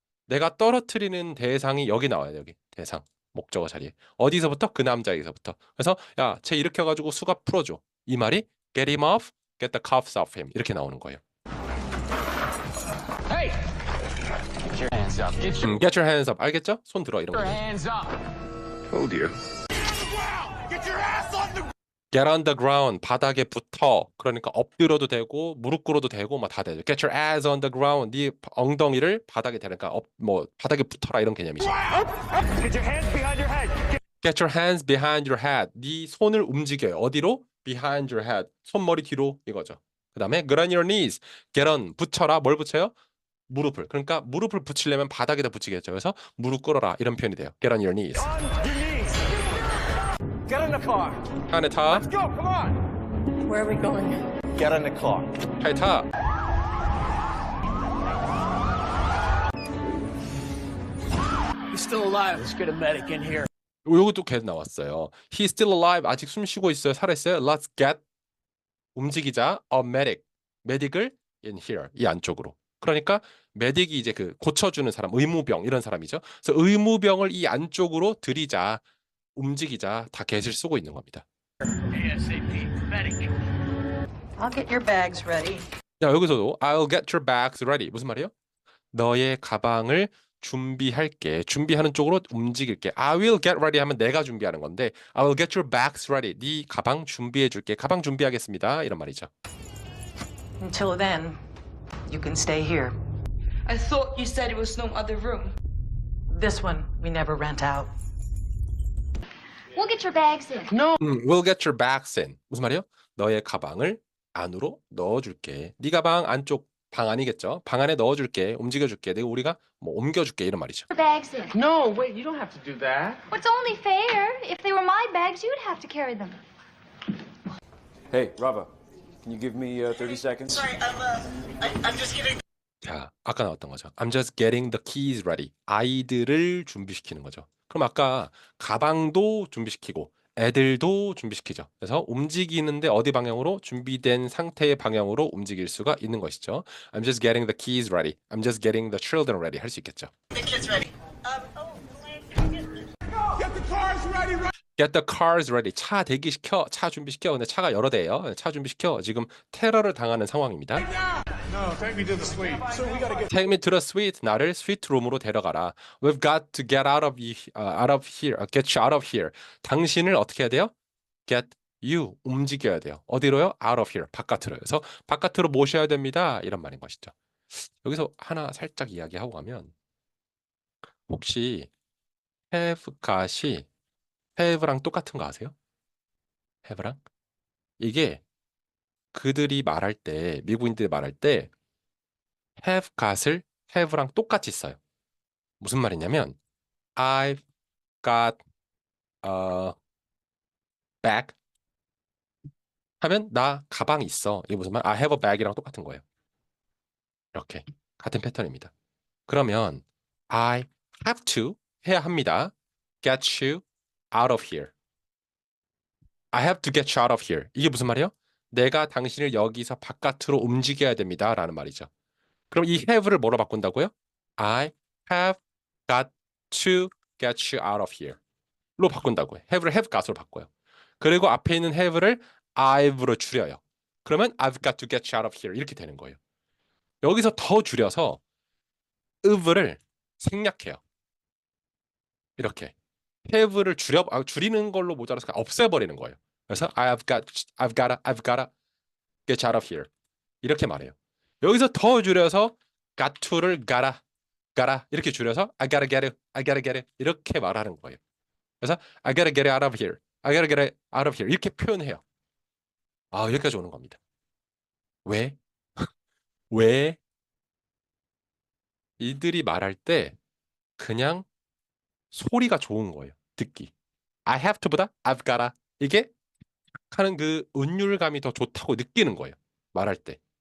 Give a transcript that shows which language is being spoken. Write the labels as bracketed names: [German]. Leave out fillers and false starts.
[Korean] 내가 떨어뜨리는 대상이 여기 나와요. 여기 대상. 목적어 자리에. 어디서부터? 그 남자에게서부터. 그래서 야, 쟤 일으켜가지고 수갑 풀어줘. 이 말이 [English] get him off, get the cuffs off him. [Korean] 이렇게 나오는 거예요. [English] Hey! Get your hands up. Get your hands up. [Korean] 알겠죠? 손 들어 이런 거. [English] hands up. Told you. Get on the ground. [Korean] 바닥에 붙어. 그러니까 엎드려도 되고 무릎 꿇어도 되고 막 다 되죠. [English] Get your ass on the ground. [Korean] 네 엉덩이를 바닥에 대니까 바닥에 붙어라 이런 개념이죠. [English] Get your hands behind your head. Get your hands behind your head. [Korean] 네 손을 움직여요. 어디로? [English] Behind your head. [Korean] 손머리 뒤로 이거죠. 그 다음에 [English] get on your knees. Get on. [Korean] 붙여라. 뭘 붙여요? 무릎을. 그러니까 무릎을 붙이려면 바닥에다 붙이겠죠. 그래서 무릎 꿇어라. 이런 표현이 돼요. [English] Get on your knees. On your knees. Get in the car. [Korean] 안에 타. [English] Let's go. Come on. Where are we going? Get in the car. [Korean] 차에 타. [English] He's still alive. Let's get a medic in here. [Korean] 요것도 계속 나왔어요. [English] He's still alive. [Korean] 아직 숨 쉬고 있어요. 살아있어요. [English] Let's get. [Korean] 움직이자. [English] A medic. [Korean] 메딕을 [English] in here. [Korean] 이 안쪽으로. 그러니까 메딕이 이제 그 고쳐주는 사람, 의무병 이런 사람이죠. 그래서 의무병을 이 안쪽으로 들이자, 움직이자 다 get을 쓰고 있는 겁니다. [English] ASAP. Medic. I'll get your bags ready. [Korean] 자, 여기서도 [English] I'll get your bags ready. [Korean] 무슨 말이에요? 너의 가방을 준비할게. 준비하는 쪽으로 움직일게. [English] I will get ready [Korean] 하면 내가 준비하는 건데 [English] I will get your bags ready. [Korean] 네 가방 준비해줄게. 가방 준비하겠습니다. 이런 말이죠. [English] Until then, you can stay here. I thought you said it was no other room. This one we never rent out. We'll get your bags in. We'll get your bags in. [Korean] 무슨 말이에요? 너의 가방을 안으로 넣어줄게. 네 가방 안쪽 방 안이겠죠? 방 안에 넣어줄게. 움직여줄게. 우리가 뭐 옮겨줄게 이런 말이죠. [English] Your bags in. No, wait, you don't have to do that. Well, it's only fair. If they were my bags, you'd have to carry them. Hey, Rava, can you give me 30 seconds? [Korean] 자, 아까 나왔던 거죠. [English] I'm just getting the keys ready. [Korean] 아이들을 준비시키는 거죠. 그럼 아까 가방도 준비시키고 애들도 준비시키죠. 그래서 움직이는데 어디 방향으로? 준비된 상태의 방향으로 움직일 수가 있는 것이죠. [English] I'm just getting the keys ready. I'm just getting the children ready [Korean] 할 수 있겠죠. [English] Get the cars ready. [Korean] 차 대기시켜. 차 준비시켜. 근데 차가 여러 대예요. 차 준비시켜. 지금 테러를 당하는 상황입니다. [English] No, take me to the suite. So we gotta get. Take me to the suite. [Korean] 나를 스위트룸으로 데려가라. [English] We've got to get out of here. Get you out of here. [Korean] 당신을 어떻게 해야 돼요? [English] Get you. [Korean] 움직여야 돼요. 어디로요? [English] Out of here. [Korean] 바깥으로. 그래서 바깥으로 모셔야 됩니다. 이런 말인 것이죠. 여기서 하나 살짝 이야기하고 가면 혹시 have got이 have랑 똑같은 거 아세요? have랑? 이게 그들이 말할 때, 미국인들이 말할 때 have got을 have랑 똑같이 써요. 무슨 말이냐면 [English] I've got a bag [Korean] 하면 나 가방이 있어. 이게 무슨 말? [English] I have a bag [Korean] 이랑 똑같은 거예요. 이렇게 같은 패턴입니다. 그러면 I have to 해야 합니다. [English] Get you out of here. I have to get you out of here. [Korean] 이게 무슨 말이에요? 내가 당신을 여기서 바깥으로 움직여야 됩니다. 라는 말이죠. 그럼 이 have를 뭐로 바꾼다고요? [English] I have got to get you out of here. [Korean] 로 바꾼다고요. have를 have got으로 바꿔요. 그리고 앞에 있는 have를 I've로 줄여요. 그러면 [English] I've got to get you out of here. [Korean] 이렇게 되는 거예요. 여기서 더 줄여서 of를 생략해요. 이렇게. have를 줄이는 걸로 모자라서 없애버리는 거예요. [English] 그래서 I've got to get out of here. [Korean] 이렇게 말해요. 여기서 더 줄여서 got to를 gotta 이렇게 줄여서 [English] I gotta get it [Korean] 이렇게 말하는 거예요. [English] 그래서 I gotta get it out of here. I gotta get it out of here. [Korean] 이렇게 표현해요. 아, 여기까지 오는 겁니다. 왜? 왜? 이들이 말할 때 그냥 소리가 좋은 거예요. 듣기. I have to보다 I've gotta 이게 하는 그 운율감이 더 좋다고 느끼는 거예요. 말할 때.